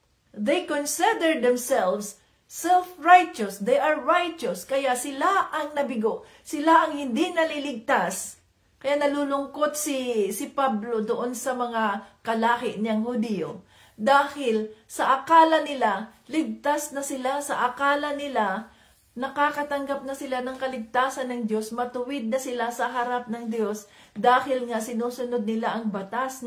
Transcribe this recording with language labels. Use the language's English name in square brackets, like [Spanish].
[English] They consider themselves self-righteous. They are righteous. [Filipino] Kaya sila ang nabigo. Sila ang hindi naliligtas. Kaya nalulungkot si Pablo doon sa mga kalahi niyang Hudiyo. Dahil sa akala nila, ligtas na sila. Sa akala nila, nakakatanggap na sila ng kaligtasan ng Diyos. Matuwid na sila sa harap ng Diyos. Dahil nga sinusunod nila ang batas.